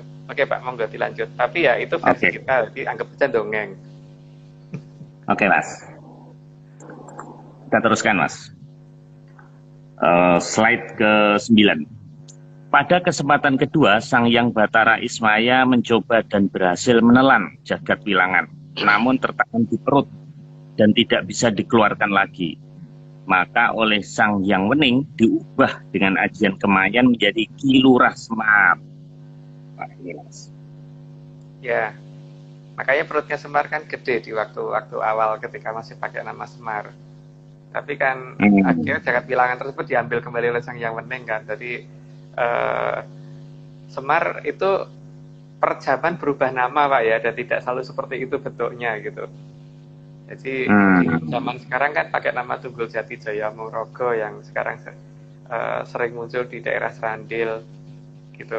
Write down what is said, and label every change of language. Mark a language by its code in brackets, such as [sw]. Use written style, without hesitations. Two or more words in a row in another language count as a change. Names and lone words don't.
[id] Oke Pak, monggo dilanjut. Tapi ya itu versi kita, jadi anggap aja dongeng. Oke Mas. Kita teruskan Mas. Slide ke-9. Pada kesempatan kedua, Sang Hyang Batara Ismaya mencoba dan berhasil menelan jagat wilangan, namun tertahan di perut dan tidak bisa dikeluarkan lagi. Maka oleh Sang Hyang Wening diubah dengan ajian Kemayan menjadi Ki Lurah Semar. Nah, ini Mas. Ya, makanya perutnya Semar kan gede di waktu awal ketika masih pakai nama Semar. Tapi kan akhirnya jagat wilangan tersebut diambil kembali oleh Sang Hyang Wening kan. Jadi Semar itu per zaman berubah nama Pak ya, dan tidak selalu seperti itu bentuknya gitu. Jadi zaman sekarang kan pakai nama Tunggul Jati Jaya Morogo yang sekarang sering muncul di daerah Serandil gitu.